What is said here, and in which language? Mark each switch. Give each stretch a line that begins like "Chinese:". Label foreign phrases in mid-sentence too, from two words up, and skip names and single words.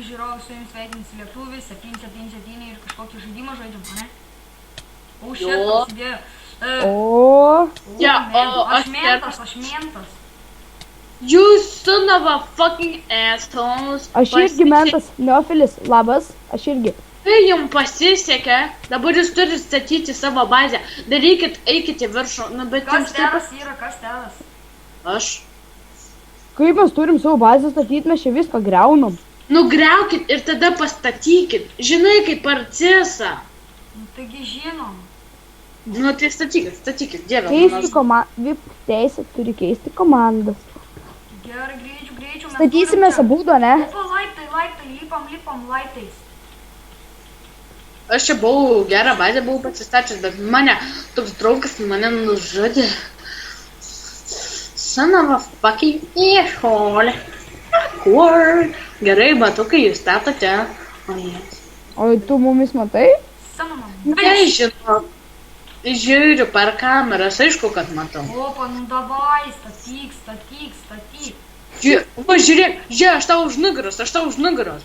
Lithuanian: žiūrovai, su jums sveikinasi lietuviai, 777 ir kažkokį žaidimą žaidžiam, ne? O, šit, prasidėjo. Aš mentas.
English: You son of a fucking assholes.
Lithuanian: Aš irgi mentas, Neofilis, labas, aš irgi. Tai jums pasisekė, dabar jūs turite statyti savo bazę. Darykit, eikit į viršų. Nu, bet Kas teras yra, kas teras? Aš. Kaip mes turim savo bazę statyti, mes čia viską greunam. Nugriaukit ir tada pastatykit. Žinai, kaip procesą. Nu, taigi žinom. Nu, tai statykit, dieve. Keisti komandą, VIP teisė turi keisti komandas. Gerai, greičiau. Statysime abudu, ne? Opa, laiptai, lipam laiptais. Aš čia buvau, gerą bazę buvau pasistačius, bet mane, toks draugas mane nužudė.
English: Son of a fucking asshole. Awkward.
Lithuanian: Gerai, batukai, jūs statote. O tu mumis matai? Nežinau. Žiūriu per kameras, aišku, kad matau. Opa, nu davai, statyk. Va, žiūrėk, aš tau už nugaros.